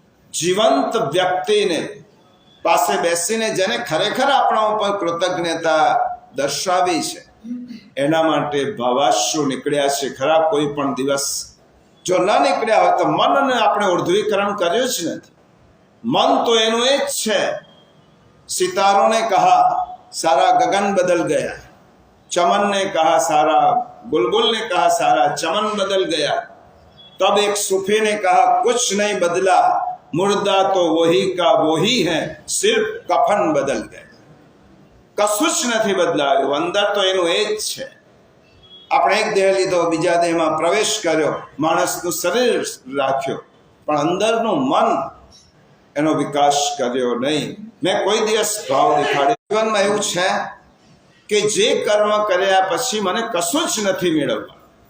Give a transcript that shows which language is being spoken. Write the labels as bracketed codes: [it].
[gu] જીવંત વ્યક્તિને પાસે બેસીને જેને ખરેખર આપણા ઉપર કૃતજ્ઞતા દર્શાવી છે એના માટે ભાવાશ્રુ નીકળ્યા છે ખરા કોઈ પણ દિવસ? જો ન નીકળ્યા હોય તો મનને આપણે ઉર્ધ્વીકરણ કર્યું જ નથી. મન તો એનું એ જ છે. [hi] સિતારોને કહા सारा गगन बदल गया, चमन ने कहा सारा, बुलबुल ने कहा सारा चमन बदल गया, तब एक सूफी ने कहा कुछ नहीं बदला, मुर्दा तो वही का वही है, सिर्फ कफन बदल गए। [gu] कशुं ज નથી બદલાયું, અંદર તો એનું એ જ છે। આપણે એક દેહ લીધો, બીજા દેહમાં પ્રવેશ કર્યો, માણસનું શરીર રાખ્યો, પણ અંદરનું મન એનો વિકાસ કર્યો નહીં। મેં કોઈ દિવસ ભાવ દેખાડ્યો। જીવનમાં એવું છે કે જે કર્મ કર્યા પછી મને કશું જ નથી મેળવવા।